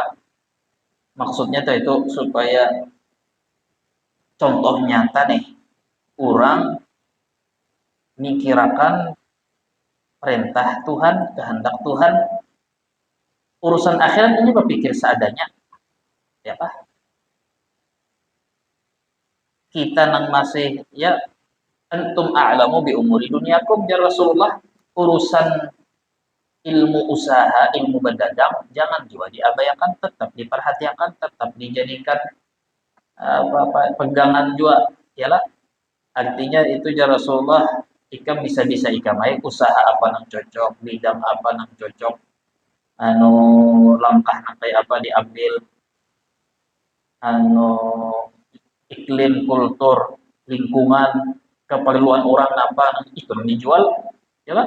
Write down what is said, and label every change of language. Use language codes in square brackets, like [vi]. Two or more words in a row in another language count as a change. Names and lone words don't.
[bjn] Maksudnya tuh itu supaya contoh nyata nih, orang mikirakan perintah Tuhan, kehendak Tuhan, urusan akhirat ini berpikir seadanya, ya Pak. Kita nang masih ya [ar] أنتم أعلم بأمور دنياكم يا رسول الله, [bjn] urusan ilmu usaha, ilmu berdagang jangan juga diabaikan, tetap diperhatikan, tetap dijadikan pegangan juga, yalah. Artinya itu [ar] يا رسول الله, [bjn] ikam bisa-bisa ikam aja usaha apa nang cocok, bidang apa nang cocok, anu langkah nang kayak apa diambil, anu iklim, kultur, lingkungan, keperluan orang apa itu dijual, yalah.